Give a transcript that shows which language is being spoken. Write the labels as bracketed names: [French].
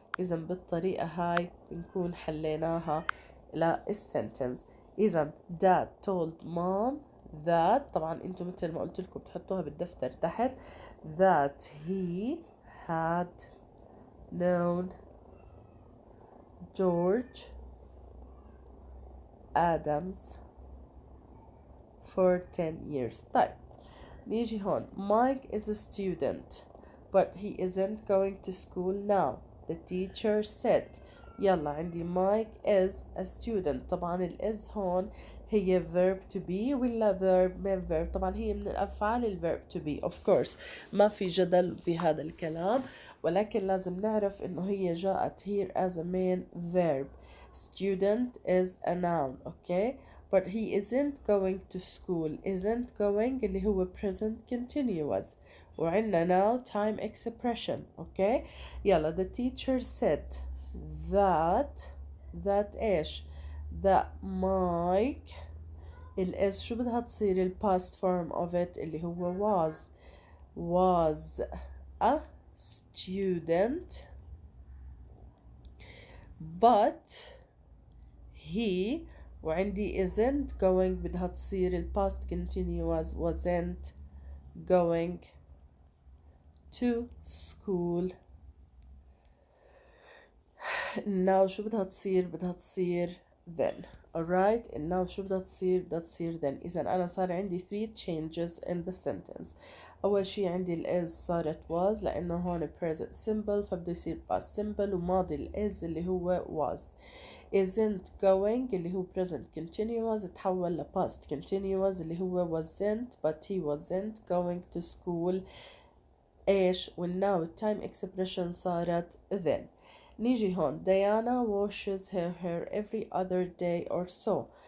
[Arabic] إذا بالطريقة هاي بنكون حليناها للسنتنس. إذا [English] dad told mom that. [Arabic] طبعا انتم مثل ما قلت لكم بتحطوها بالدفتر تحت. [English] that he had known George Adams for 10 years. [Arabic] طيب نيجي هون. [English] Mike is a student but he isn't going to school now. The teacher said. [Arabic] يلا عندي [English] Mike is a student. طبعا ال is هون هي verb to be ولا verb main verb؟ [Arabic] طبعا هي من الأفعال [English] ال verb to be of course. [Arabic] ما في جدل في هذا الكلام، ولكن لازم نعرف إنه هي جاءت [English] here as a main verb. Student is a noun. [Arabic] okay. [English] but he isn't going to school. isn't going اللي هو present continuous. وعندنا now time expression. okay يلا the teacher said that ايش that Mike الاس [Arabic] شو بدها تصير [English] past form of it اللي هو was a student but he وعندي isn't going [Arabic] بدها تصير [English] past continuous wasn't going to school. [Arabic] now شو بدها تصير then. [English] alright and now [Arabic] شو بدها تصير [English] then. [Arabic] إذا أنا صار عندي [English] 3 changes in the sentence. [Arabic] أول شي عندي ال is صارت was لأنه هون present simple فبده يصير past simple وماضي ال is اللي هو was. [English] isn't going اللي هو present continuous [Arabic] تحول ل [English] past continuous اللي هو wasn't but he wasn't going to school. إيش والnow time expression صارت then. [Arabic] نيجي هون [English] Diana washes her hair every other day or so.